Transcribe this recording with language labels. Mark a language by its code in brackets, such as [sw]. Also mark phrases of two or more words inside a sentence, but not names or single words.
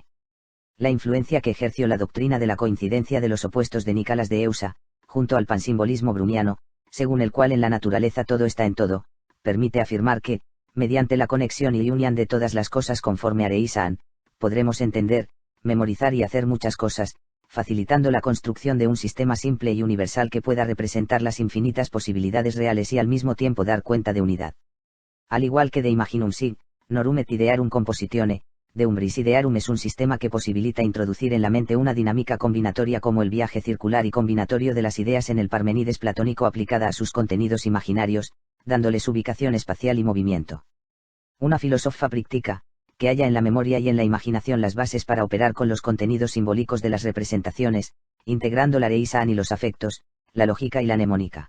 [es] La influencia que ejerció la doctrina de la coincidencia de los opuestos de Nicolás de Eusa, junto al pansimbolismo bruniano, según el cual en la naturaleza todo está en todo, permite afirmar que, mediante la conexión y unión de todas las cosas conforme a Reisan, podremos entender, memorizar y hacer muchas cosas, facilitando la construcción de un sistema simple y universal que pueda representar las infinitas posibilidades reales y al mismo tiempo dar cuenta de unidad. Al igual que de Imaginum sig, norum et idearum compositione, de Umbris idearum es un sistema que posibilita introducir en la mente una dinámica combinatoria como el viaje circular y combinatorio de las ideas en el Parmenides platónico aplicada a sus contenidos imaginarios, dándoles ubicación espacial y movimiento. Una filósofa práctica, que halla en la memoria y en la imaginación las bases para operar con los contenidos simbólicos de las representaciones, integrando la Reisan y los afectos, la lógica y la mnemónica.